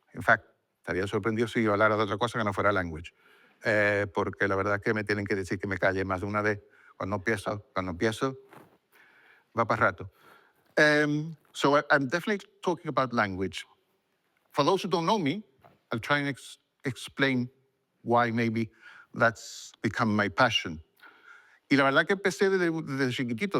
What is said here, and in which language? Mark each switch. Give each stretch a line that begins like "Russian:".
English: In fact,
Spanish: estaría sorprendido si yo hablara de otra cosa que no fuera language. Porque la verdad es que me tienen que decir que me calle más de una vez. Cuando empiezo, va para rato.
English: So I'm definitely talking about language. For those who don't know me, I'll try and explain why maybe that's become my passion.
Spanish: Y la verdad que empecé desde chiquitito.